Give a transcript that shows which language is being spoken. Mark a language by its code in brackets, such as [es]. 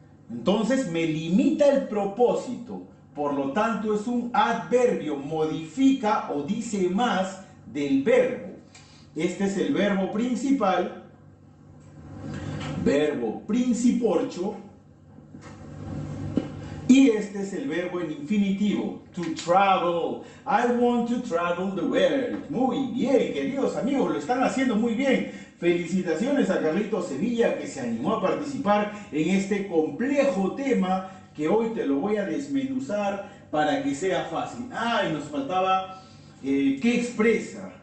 [es] Entonces me limita el propósito, por lo tanto es un adverbio, modifica o dice más del verbo. Este es el verbo principal, verbo principorcho, y este es el verbo en infinitivo, to travel. [en] I want to travel the world. [es] Muy bien, queridos amigos, lo están haciendo muy bien. Felicitaciones a Carlitos Sevilla, que se animó a participar en este complejo tema que hoy te lo voy a desmenuzar para que sea fácil. Ah, y nos faltaba, ¿qué expresa?